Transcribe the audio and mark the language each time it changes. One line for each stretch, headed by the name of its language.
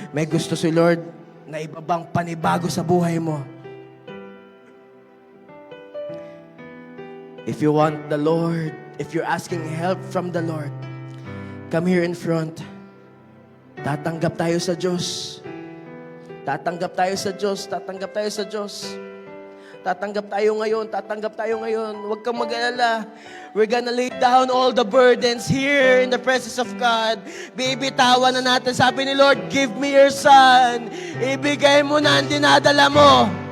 Filipino: May gusto si Lord na ibabang panibago sa buhay mo.
English: If you want the Lord, if you're asking help from the Lord, come here in front.
Filipino: Tatanggap tayo sa Diyos. Tatanggap tayo sa Diyos. Tatanggap tayo sa Diyos. Tatanggap tayo ngayon. Tatanggap tayo ngayon. Huwag kang mag-alala.
English: We're gonna lay down all the burdens here in the presence of God.
Filipino: Bibitawan na natin. Sabi ni Lord,
English: give me your son.
Filipino: Ibigay mo na ang dinadala mo.